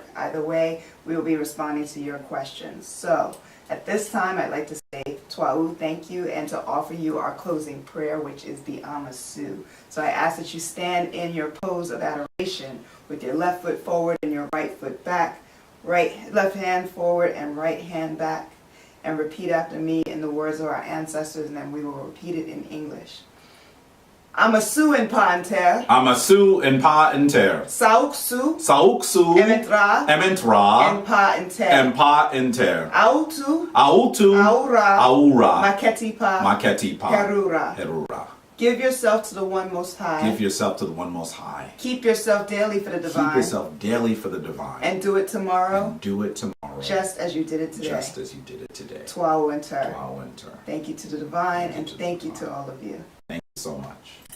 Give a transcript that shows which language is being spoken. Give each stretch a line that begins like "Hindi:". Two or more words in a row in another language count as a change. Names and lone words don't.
English: Either way, we will be responding to your questions. So at this time, I'd like to say Twa'u, thank you, and to offer you our closing prayer, which is the Amasu. So I ask that you stand in your pose of adoration with your left foot forward and your right foot back, left hand forward and right hand back, and repeat after me in the words of our ancestors, and then we will repeat it in English.
Ancient Egyptian: Amasu in Pa'anter. Amasu in Pa'anter. Sauksu. Sauksu. Ementra. Ementra. En Pa'anter. En Pa'anter. Autu. Autu. Aura. Aura. Maketipa. Maketipa. Herura. Herura.
English: Give yourself to the One Most High. Give yourself to the One Most High. Keep yourself daily for the divine. Keep yourself daily for the divine. And do it tomorrow. And do it tomorrow. Just as you did it today. Just as you did it today. Twa'u and Ter. Twa'u and Ter. Thank you to the divine, and thank you to all of you. Thank you so much.